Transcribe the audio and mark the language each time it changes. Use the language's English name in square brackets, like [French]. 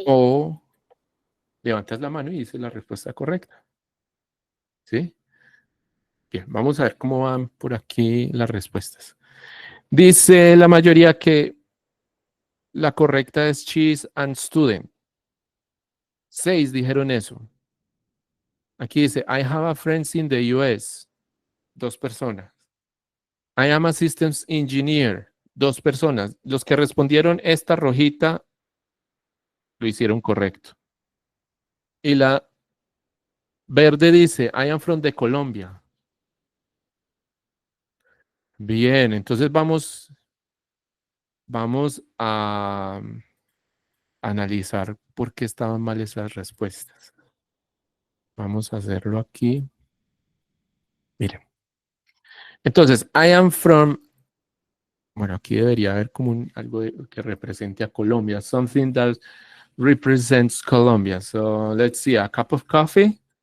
[Spanish] o levantas la mano y dices la respuesta correcta. ¿Sí? Bien, vamos a ver cómo van por aquí las respuestas. Dice la mayoría que la correcta es [English] cheese and student. [Spanish] 6 dijeron eso. Aquí dice, [English] I have a friends in the US. [Spanish] 2 personas. [English] I am a systems engineer. 2 personas. [Spanish] Los que respondieron esta rojita lo hicieron correcto. Y la verde dice, [English] I am from the Colombia. [Spanish] Bien, entonces vamos a analizar por qué estaban mal esas respuestas. Vamos a hacerlo aquí. Miren. Entonces, [English] I am from. [Spanish] Bueno, aquí debería haber como algo que represente a Colombia. [English] Something that represents Colombia. So let's see, a cup of coffee.